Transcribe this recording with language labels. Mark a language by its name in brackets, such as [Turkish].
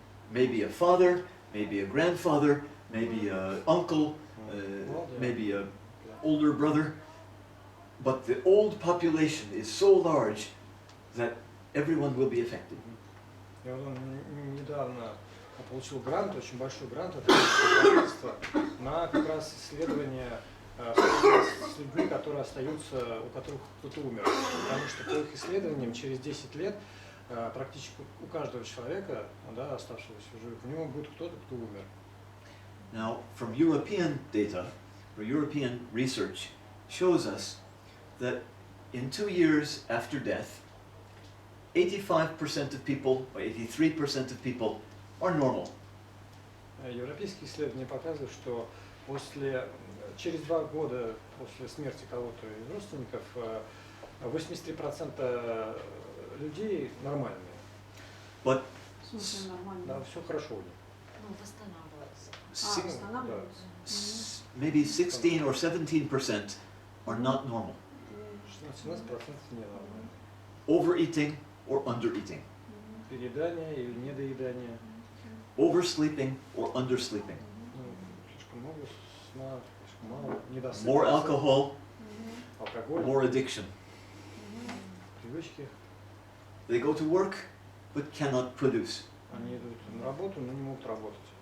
[English] Maybe a father, maybe a grandfather, maybe an uncle, maybe an older brother. But the old population is so large that everyone will be affected. [Russian] И вот он недавно получил грант, очень большой грант от правительства на как раз исследование с людьми, которые остаются, у которых кто-то умер. Потому что по их исследованиям через 10 лет практически у каждого человека, да, оставшегося в живых, у него будет кто-то, кто умер. [English] Now, from European data, or European research, shows us that in 2 years after death, 85% of people, or 83% of people, are normal. [Russian] Европейские исследования показывают, что через 2 года после смерти кого-то из родственников 83% людей нормальные. [English] But [Russian] да, все хорошо у них. Ну, восстанавливаются. Восстанавливаются. [English] Maybe 16 or 17% are not normal. [Russian] 17% ненормально. [English] Overeating or undereating. [Russian] Переедание или недоедание. [English] Oversleeping or undersleeping. [Russian] Слишком много сна, слишком мало, недосыпа. [English] More alcohol, [Russian] алкоголь, [English] more addiction. [Russian] привычки. [English] They go to work but cannot produce. [Russian] Они идут на работу, но не могут работать.